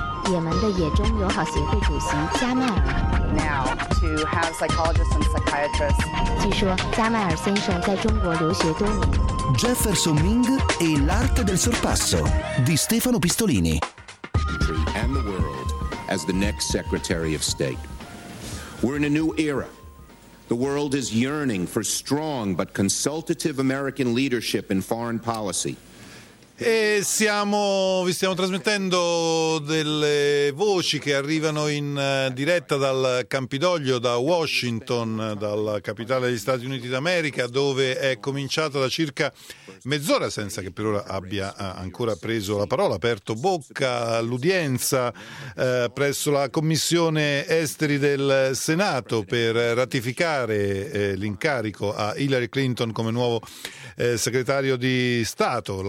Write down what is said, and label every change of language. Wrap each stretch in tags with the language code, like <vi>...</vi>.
<zh>也门的野中友好协会主席加迈尔。</zh> <en>Now to have psychologists and psychiatrists.</en> <zh>据说加迈尔先生在中国留学多年。</zh> <it>Jefferson Ming e l'arte del sorpasso di Stefano Pistolini.</it> <en>And the world as the next Secretary of State. We're in a new era. The world is yearning for strong but consultative American leadership in foreign policy.</en> <it>E siamo, vi stiamo trasmettendo delle voci che arrivano in diretta dal Campidoglio, da Washington, dalla capitale degli Stati Uniti d'America, dove è cominciata da circa mezz'ora, senza che per ora abbia ancora preso la parola, aperto bocca, l'udienza presso la Commissione Esteri del Senato per ratificare l'incarico a Hillary Clinton come nuovo segretario di Stato.</it>